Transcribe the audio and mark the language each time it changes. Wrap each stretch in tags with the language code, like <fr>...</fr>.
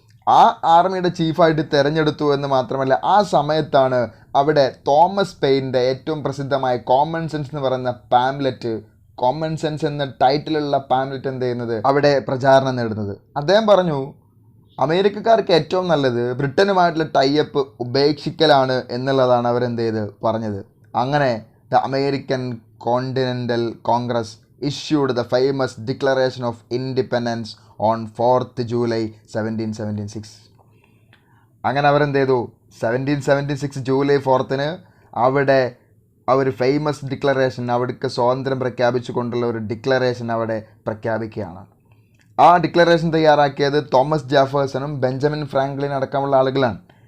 <ml>ആ ആർമിയുടെ ചീഫായിട്ട് തിരഞ്ഞെടുത്തു എന്ന് മാത്രമല്ല, ആ സമയത്താണ് അവിടെ തോമസ് പെയിൻ്റെ ഏറ്റവും പ്രസിദ്ധമായ കോമൺ സെൻസ് എന്ന് പറയുന്ന പാംലെറ്റ് കോമൺ സെൻസ് എന്ന ടൈറ്റിലുള്ള പാംലെറ്റ് എന്ത് ചെയ്യുന്നത് അവിടെ പ്രചാരണം നേടുന്നത്. അദ്ദേഹം പറഞ്ഞു അമേരിക്കക്കാർക്ക് ഏറ്റവും നല്ലത് ബ്രിട്ടനുമായിട്ടുള്ള ടൈപ്പ് ഉപേക്ഷിക്കലാണ് എന്നുള്ളതാണ് അവരെന്ത് ചെയ്ത് പറഞ്ഞത്. അങ്ങനെ</ml> <en>The American Continental Congress issued the famous Declaration of Independence on 4th July 1776.</en> <ml>അങ്ങനെ അവരെന്ത് ചെയ്തു 1776 ജൂലൈ 4 അവിടെ ഒരു ഫേമസ് ഡിക്ലറേഷൻ, അവിടേക്ക് സ്വാതന്ത്ര്യം പ്രഖ്യാപിച്ചുകൊണ്ടുള്ള ഒരു ഡിക്ലറേഷൻ അവിടെ പ്രഖ്യാപിക്കുകയാണ്. ആ ഡിക്ലറേഷൻ തയ്യാറാക്കിയത് തോമസ് ജെഫേഴ്സണും ബെഞ്ചമിൻ ഫ്രാങ്ക്ലിൻ അടക്കമുള്ള ആളുകളാണ്.</ml>